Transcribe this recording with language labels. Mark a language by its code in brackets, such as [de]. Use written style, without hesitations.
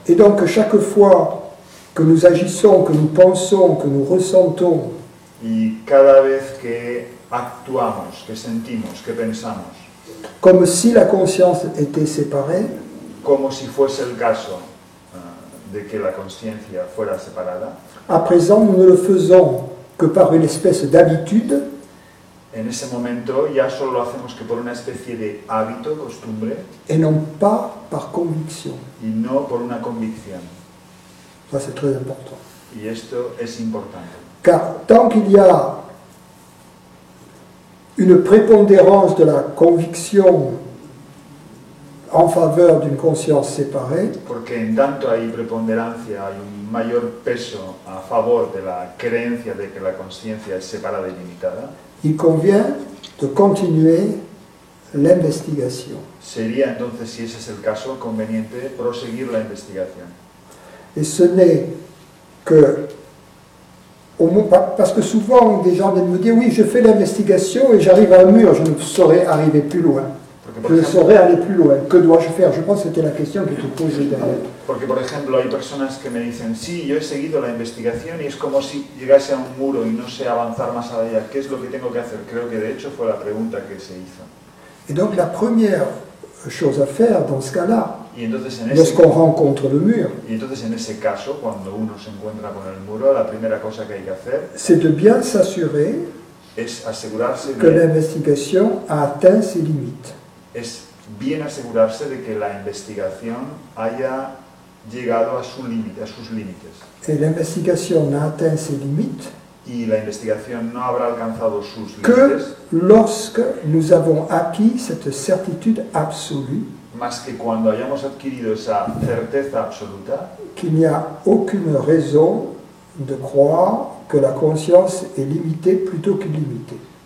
[fr] Et donc chaque fois que nous agissons, que nous pensons, que nous ressentons, [es] Y cada vez que actuamos, que sentimos, que pensamos, [fr] comme si la conscience était séparée, [es] como si fuese el caso de que la conciencia fuera separada, [fr] à présent nous ne le faisons que par une espèce d'habitude, [es] en ese momento ya solo lo hacemos que por una especie de hábito, costumbre, [fr] et non pas par conviction. [es] y no por una convicción. [fr] Ça c'est très important. [es] Y esto es importante. [fr] Car tant qu'il y a une prépondérance de la conviction en faveur d'une conscience séparée, [es] Porque en tanto hay preponderancia, hay un mayor peso a favor de la creencia de que la conciencia es separada y limitada, [fr] il convient de continuer l'investigation. [es] sería entonces, si ese es el caso, conveniente proseguir la investigación. [fr] Et ce n'est que, parce que souvent des gens viennent me dire, oui, je fais l'investigation et j'arrive à un mur, je ne saurais arriver plus loin. Je ne saurais aller plus loin. Que dois-je faire? Je pense que c'était la question qui était posée derrière. [es] Porque, por ejemplo, hay personas que me dicen, sí, yo he seguido la investigación y es como si llegase a un muro y no sé avanzar más allá. ¿Qué es lo que tengo que hacer? Creo que de hecho fue la pregunta que se hizo. [fr] Et donc la première chose à faire dans ce cas-là, [es] Y entonces [fr] lorsqu'on rencontre le mur, [es] en ese caso, cuando uno se encuentra con el muro, la primera cosa que hay que hacer [fr] c'est de bien s'assurer [es] es asegurarse [fr] que [es] de, [fr] l'investigation a atteint ses limites. [es] es bien asegurarse de que la investigación haya llegado a su límite, a sus límites. [fr] Et l'investigation n'a atteint ses limites [es] Y la investigación no habrá alcanzado sus [fr] que [es] límites [fr] lorsque nous avons acquis cette certitude absolue [es] más que cuando hayamos adquirido esa certeza absoluta [fr] qu'il n'y a aucune raison de croire que la conscience est limitée plutôt qu'illimitée.